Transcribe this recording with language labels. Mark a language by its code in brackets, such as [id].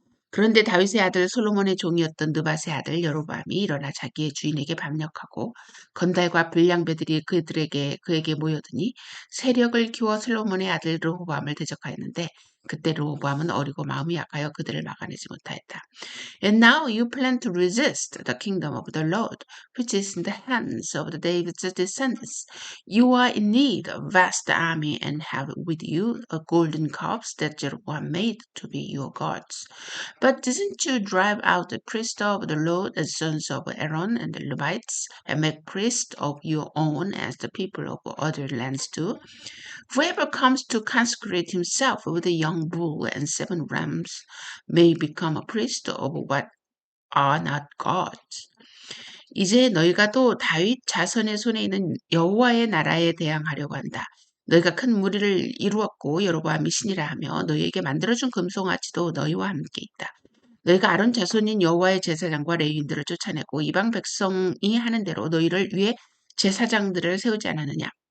[ko] 그런데 다윗의 아들 솔로몬의 종이었던 느밧의 아들 여로보암이 일어나 자기의 주인에게 반역하고 건달과 불량배들이 그에게 모여드니 세력을 키워 솔로몬의 아들 르호보암을 대적하였는데 그때 르호보암은 어리고 마음이 약하여 그들을 막아내지 못하였다. [en] And now you plan to resist the kingdom of the Lord, which is in the hands of the David's descendants. You are in need of a vast army and have with you a golden calves that Jeroboam made to be your gods. But didn't you drive out the priests of the Lord, the sons of Aaron and the Levites, and make priests of your own as the people of other lands do? Whoever comes to consecrate himself with a young bull and 7 rams may become a priest of what are not gods. [ko] 이제 너희가 또 다윗 자손의 손에 있는 여호와의 나라에 대항하려고 한다. 너희가 큰 무리를 이루었고 여로보암이 신이라 하며 너희에게 만들어준 금송아지도 너희와 함께 있다. 너희가 아론 자손인 여호와의 제사장과 레위인들을 쫓아내고 이방 백성이 하는 대로 너희를 위해 제사장들을 세우지 않았느냐.